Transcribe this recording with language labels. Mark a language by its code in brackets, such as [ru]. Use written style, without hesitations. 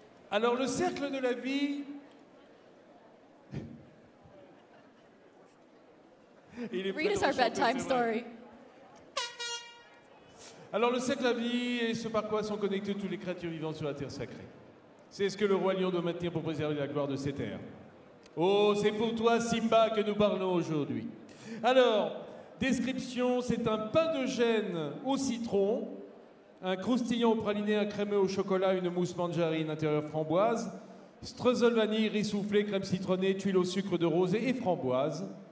[fr] Alors, le cercle de la vie. [en] Read us our bedtime story. [fr] Alors, le cercle de la vie est ce par quoi sont connectées toutes les créatures vivantes sur la terre sacrée. C'est ce que le Roi Lion doit maintenir pour préserver la gloire de ces terres. Oh, c'est pour toi, Simba, que nous parlons aujourd'hui. Alors, description, c'est un pain de gêne au citron, un croustillant au praliné, un crémeux au chocolat, une mousse mandarine intérieure framboise, streusel vanille, riz soufflé, crème citronnée, tuile au sucre de rosée et framboise.